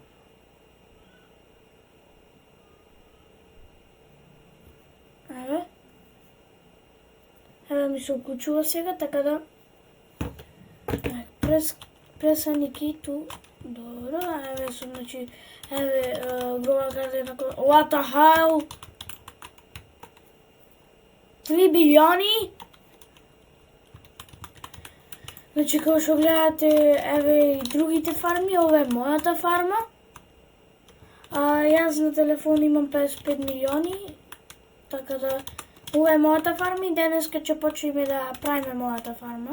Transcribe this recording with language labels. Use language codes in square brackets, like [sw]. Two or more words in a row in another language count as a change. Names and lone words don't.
[mk] Еве ми се уклучува сега, така да пресани киту. Добро, еве сум, значи, еве Grow a Garden. [en] What the hell? 3 билиони? [mk] Значи, како што гледате, еве и другите фарми, ова е мојата фарма. Јас на телефон имам 55 милиони, така да ова е мојата фарма и денеска ќе почнеме да правиме мојата фарма.